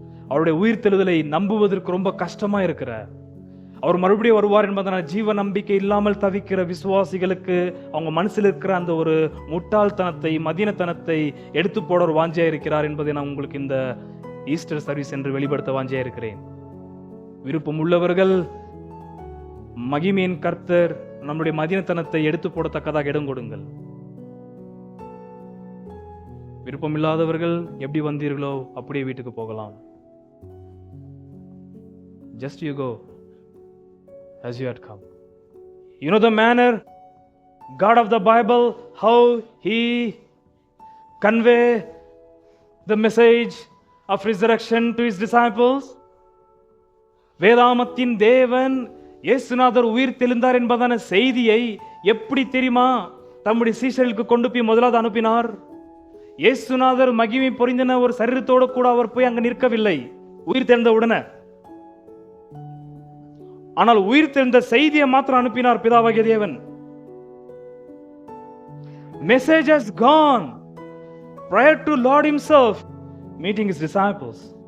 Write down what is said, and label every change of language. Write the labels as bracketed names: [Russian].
[Tamil] அவருடைய உயிர் தெழுதலை நம்புவதற்கு ரொம்ப கஷ்டமா இருக்கிற, அவர் மறுபடியும் வருவார் என்பதனால ஜீவ நம்பிக்கை இல்லாமல் தவிக்கிற விசுவாசிகளுக்கு அவங்க மனசில் இருக்கிற அந்த ஒரு முட்டாள்தனத்தை, மதினத்தனத்தை எடுத்து போட ஒரு வாஞ்சியா இருக்கிறார் என்பதை நான் உங்களுக்கு இந்த ஈஸ்டர் சர்வீஸ் என்று வெளிப்படுத்த வாஞ்சியா இருக்கிறேன். விருப்பம் உள்ளவர்கள் மகிமையின் கர்த்தர் நம்முடைய மதினத்தனத்தை எடுத்து போடத்தக்கதாக இடம் கொடுங்கள். விருப்பம் இல்லாதவர்கள் எப்படி வந்தீர்களோ அப்படியே வீட்டுக்கு போகலாம். [English] Just you go as you had come. You know the manner God of the Bible, how he convey the message of resurrection to his disciples. [Tamil] வேதாமத்தின் தேவன் இயேசுநாதர் உயிர் தெழுந்தார் என்பதான செய்தியை எப்படி தெரியுமா தம்முடைய சீஷர்களுக்கு கொண்டு போய் முதலாவது அனுப்பினார்? இயேசுநாதர் மகிமை பொறிந்தன ஒரு சரீரத்தோடு கூட அவர் போய் அங்க நிற்கவில்லை உயிர் தெழுந்த உடனே. ஆனால் உயிர் தெழுந்த செய்தியை மாத்திரம் அனுப்பினார் பிதாவாகிய தேவன். [English] Message has gone prior to Lord himself meeting his disciples.